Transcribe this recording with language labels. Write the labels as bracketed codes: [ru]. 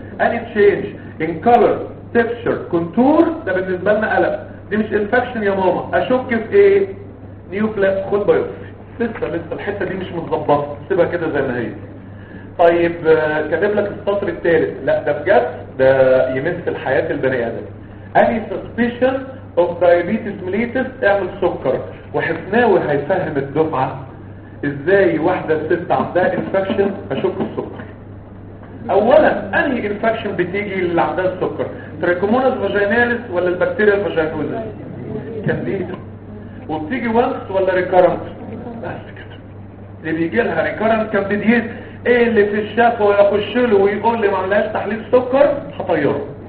[en] any change in colour texture contour [ar] ده بالنسبه لنا قلق، دي مش انفكشن يا ماما. اشك في ايه؟ نيو بلاز. خد بايوبسي. لسه الحته دي مش متظبطه، سيبها كده زي ما هي. طيب كاتب لك السطر الثالث، لا ده بجد ده يمثل حياه البني ادم. [en] Any suspicion of diabetes mellitus [ar] اعمل سكر. وحفناوي هيفهم الدفعة ازاي واحدة ست عندها infection اشك السكر. اولا انهي infection بتيجي اللي عندها السكر؟ trichomonas vaginalis ولا البكتيريا الفاجينوزس؟ كانديدا. وبتيجي once ولا recurrent؟ بس كده. اللي بيجي لها recurrent كانديديت، ايه اللي في الشافة ويخش له ويقول لي ما عملهاش تحليل سكر؟ هطيره.